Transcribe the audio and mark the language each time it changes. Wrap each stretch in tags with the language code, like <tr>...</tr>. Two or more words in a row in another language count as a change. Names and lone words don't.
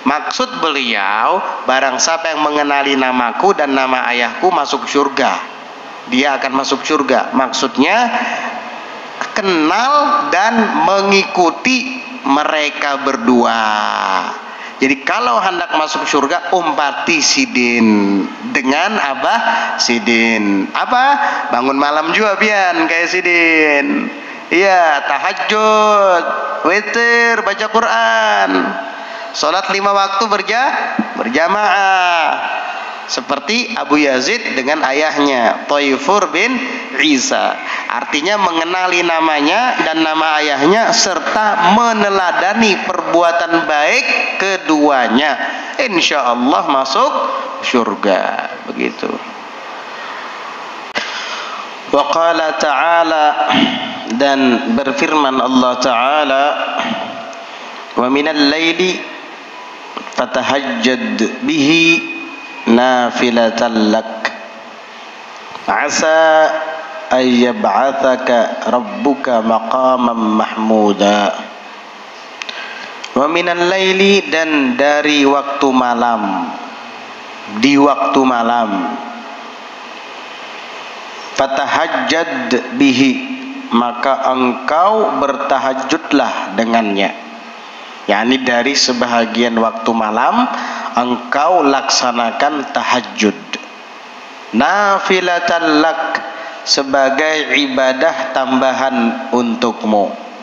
<id>Maksud beliau, barang siapa yang mengenali namaku dan nama ayahku masuk surga, dia akan masuk surga. Maksudnya kenal dan mengikuti mereka berdua.</id> <bjn>Jadi kalau hendak masuk surga, umpati Sidin dengan Abah Sidin.</bjn> <id>Apa?</id> <bjn>Bangun malam juga pian kayak Sidin.</bjn> <id>Iya, tahajud, witir, baca Quran, salat 5 waktu berjamaah. Seperti Abu Yazid dengan ayahnya Thaifur bin Isa. Artinya mengenali namanya dan nama ayahnya serta meneladani perbuatan baik keduanya, insya Allah masuk surga. Begitu.</id> <ar>وقال تعالى,</ar> <id>dan berfirman Allah Ta'ala,</id> <ar>ومن الليل فتهجد به نافلة لك عسى أن يبعثك ربك مقاما محمودا. ومن الليل,</ar> <id>dan dari waktu malam, di waktu malam,</id> <ar>فتهجد به,</ar> <id>maka engkau bertahajudlah dengannya. yakni dari sebahagian waktu malam engkau laksanakan tahajud,</id> <ar>نافلة لك,</ar> <id>sebagai ibadah tambahan untukmu.</id>